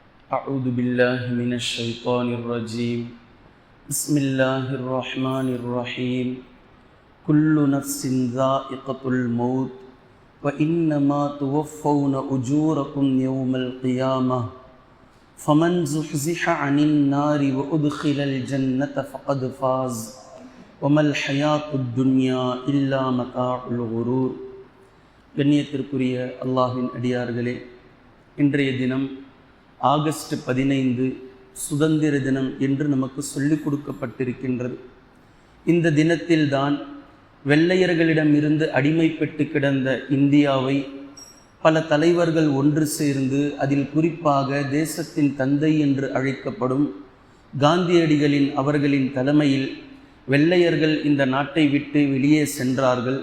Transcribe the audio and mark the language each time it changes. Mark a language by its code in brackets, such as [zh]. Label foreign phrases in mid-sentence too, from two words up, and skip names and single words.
[ar] أعوذ بالله من الشيطان الرجيم بسم الله الرحمن الرحيم كل نفس ذائقة الموت وإنما توفون أجوركم يوم القيامة فمن زحزح عن النار وأدخل الجنة فقد فاز وما الحياة الدنيا إلا متاع الغرور. [ta] கண்ணியத்திற்குரிய அல்லாஹ்வின் அடியார்களே, இன்றைய தினம் ஆகஸ்ட் 15 சுதந்திர தினம் என்று நமக்கு சொல்லிக் கொடுக்கப்பட்டிருக்கின்றது. இந்த தினத்தில்தான் வெள்ளையர்களிடமிருந்து அடிமைப்பட்டு கிடந்த இந்தியாவை பல தலைவர்கள் ஒன்று சேர்ந்து, அதில் குறிப்பாக தேசத்தின் தந்தை என்று அழைக்கப்படும் காந்தியடிகளின் அவர்களின் தலைமையில் வெள்ளையர்கள் இந்த நாட்டை விட்டு வெளியே சென்றார்கள்.